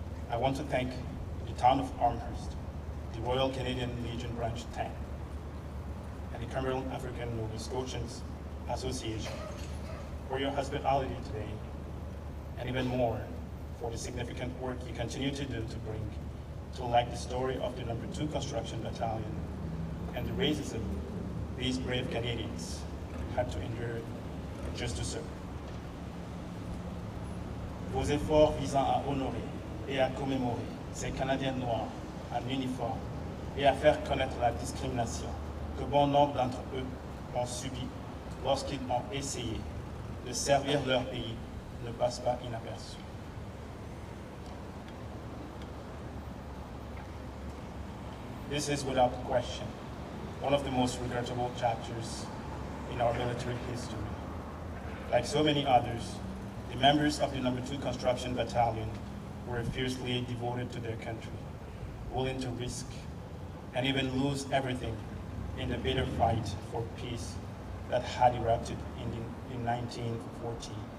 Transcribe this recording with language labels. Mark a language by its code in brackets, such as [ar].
[en] I want to thank the town of Amherst, the Royal Canadian Legion Branch 10, and the Cameroon African Nova Scotians Association for your hospitality today, and even more for the significant work you continue to do to bring to light the story of the #2 Construction Battalion and the racism these brave Canadians had to endure just to serve. [fr] Vos efforts visant à honorer et à commémorer ces Canadiens noirs en uniforme et à faire connaître la discrimination que bon nombre d'entre eux ont subie lorsqu'ils ont essayé de servir leur pays ne passe pas inaperçu. [en] This is without question one of the most regrettable chapters in our military history. Like so many others, the members of the #2 Construction Battalion were fiercely devoted to their country, willing to risk and even lose everything in the bitter fight for peace that had erupted in 1914.